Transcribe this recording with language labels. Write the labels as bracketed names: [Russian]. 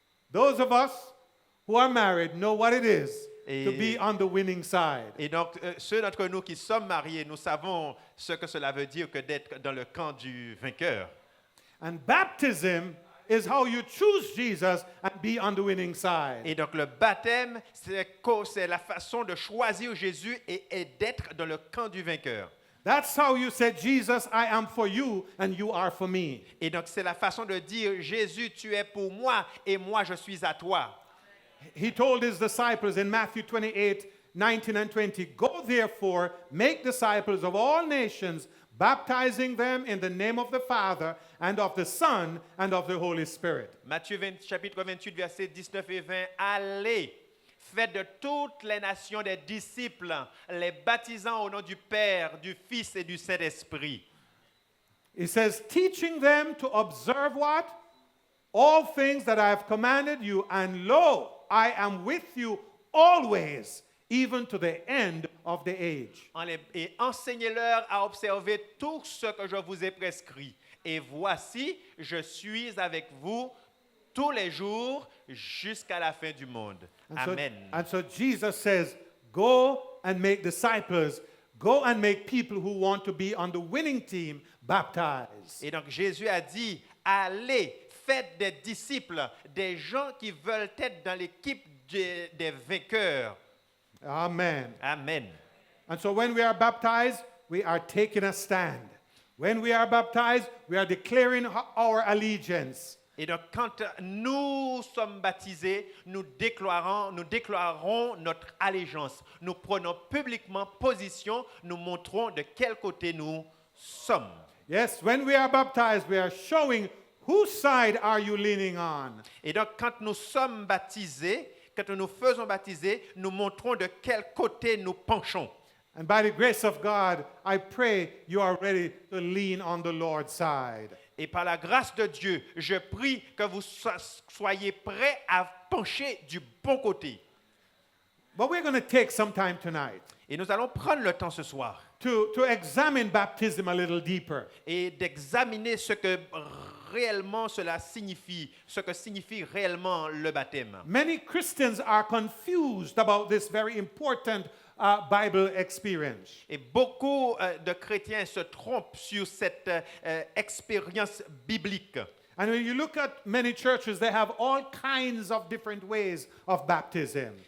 [English] Those of us who are married know what it is to be on the winning side. [French] Et donc, ceux d'entre nous qui sommes mariés, nous savons ce que cela veut dire que d'être dans le camp du vainqueur. [English] And baptism is how you choose Jesus and be on the winning side. [French] Et donc, le baptême, c'est la façon de choisir Jésus et d'être dans le camp du vainqueur. [English] That's how you say, Jesus, I am for you and you are for me. [French] Et donc, c'est la façon de dire, Jésus, tu es pour moi et moi, je suis à toi. [English] He told his disciples in Matthew 28, 19 and 20, go therefore, make disciples of all nations, baptizing them in the name of the Father and of the Son and of the Holy Spirit. [French] Matthieu chapitre 28, versets 19 et 20. Allez, faites de toutes les nations des disciples, les baptisant au nom du Père, du Fils et du Saint-Esprit. [English] He says, teaching them to observe what? All things that I have commanded you, and lo, I am with you always, even to the end of the age. [French] Et enseignez-leur à observer tout ce que je vous ai prescrit. Et voici, je suis avec vous tous les jours jusqu'à la fin du monde. Amen. [English] And so Jesus says, go and make disciples, go and make people who want to be on the winning team baptized. [French] Et donc Jésus a dit, allez, faites des disciples, des gens qui veulent être dans l'équipe des vainqueurs. Amen. Amen. [English] And so when we are baptized, we are taking a stand. When we are baptized, we are declaring our allegiance. [French] Et donc, quand nous sommes baptisés, nous déclarons notre allégeance. Nous prenons publiquement position, nous montrons de quel côté nous sommes. [English] Yes, when we are baptized, we are showing whose side are you leaning on. [French] Et donc, quand nous sommes baptisés, quand nous nous faisons baptiser, nous montrons de quel côté nous penchons. [English] And by the grace of God, I pray you are ready to lean on the Lord's side. [French] Et par la grâce de Dieu, je prie que vous soyez prêts à pencher du bon côté. [English] But we're going to take some time tonight [French] Et nous allons prendre le temps ce soir [English] to examine baptism a little deeper. [French] et d'examiner ce que réellement cela signifie, ce que signifie réellement le baptême. [English] Many Christians are confused about this very important Bible experience. [French] Et beaucoup de chrétiens se trompent sur cette expérience biblique. [English] And when you look at many churches, they have all kinds of different ways of baptism.